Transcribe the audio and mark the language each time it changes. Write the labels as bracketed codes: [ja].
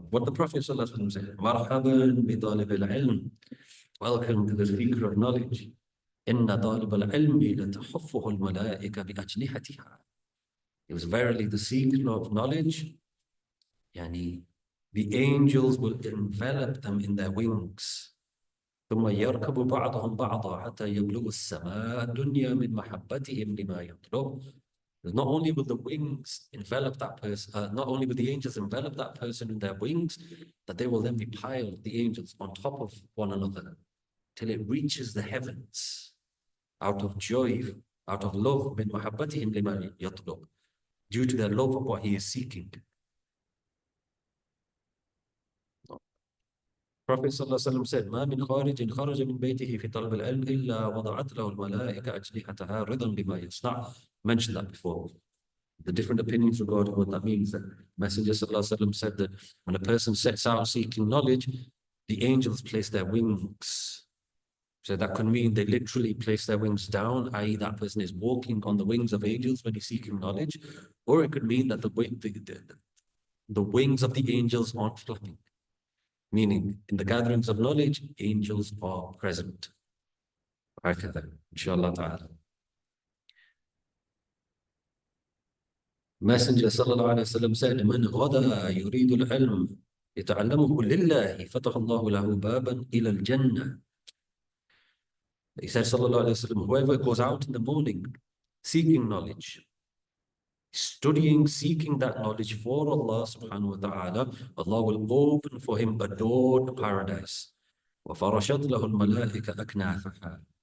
[en] What the Prophet sallallahu alayhi wa sallam said, [ar] Marhaban bi talib al-ilm. [en] Welcome to the seeker of knowledge. [ar] Inna talib al-ilmi latahuffuhu al-malaika bi ajnihatiha. [en] It was verily the seeker of knowledge. Yani, the angels will envelop them in their wings. [ar] ثم يركب بعضهم بعضا حتى يبلغ السماء الدنيا من محبتهم لما يطلب. [en] Not only will the wings envelop that person, not only will the angels envelop that person in their wings, but they will then be piled, the angels, on top of one another till it reaches the heavens out of joy, out of love, [ar] من محبتهم لما يطلب, [en] due to their love of what he is seeking. Prophet ﷺ said, [ar] ما من خارج خرج من بيته في طلب العلم إلا وضعت له الملائكة أجنحتها رضا بما يصنع. [en] Mentioned that before. The different opinions regarding what that means. That Messenger ﷺ said that when a person sets out seeking knowledge, the angels place their wings. So that could mean they literally place their wings down, i.e. that person is walking on the wings of angels when he's seeking knowledge. Or it could mean that the wings of the angels aren't flapping. Meaning, in the gatherings of knowledge, angels are present. Inshallah ta'ala. Messenger sallallahu alayhi wa sallam said, [ar] من غدا يريد العلم يتعلمه لله فتح الله له بابا إلى الجنة. [en] He said, sallallahu alayhi wa sallam, whoever goes out in the morning seeking knowledge, studying, seeking that knowledge for Allah subhanahu wa ta'ala, Allah will open for him a door to paradise. [ar] وَفَرَشَتْ لَهُ الْمَلَائِكَ أَكْنَافَهَا.